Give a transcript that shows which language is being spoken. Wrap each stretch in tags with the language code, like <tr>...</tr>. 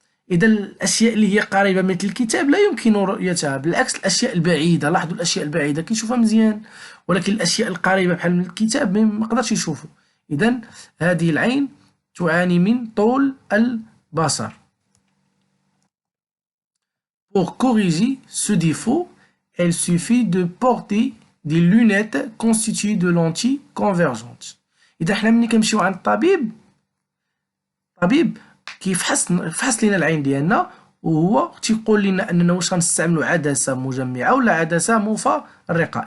<ar>إذا الأشياء اللي هي قريبة مثل الكتاب لا يمكن رؤيتها. بالعكس الأشياء البعيدة، لاحظوا الأشياء البعيدة كيشوفها مزيان، ولكن الأشياء القريبة بحال من الكتاب ما قدرش يشوفوا. إذا هذه العين تعاني من طول البصر.</ar> <fr>Pour corriger ce défaut, il suffit de porter des lunettes constituées de lentilles convergentes.</fr> <ar>إذا حنا ملي كنمشيو عند الطبيب كيفحص لنا العين ديالنا وهو تيقول لنا اننا واش غنستعملوا عدسه مجمعه ولا عدسه مفرقه.</ar>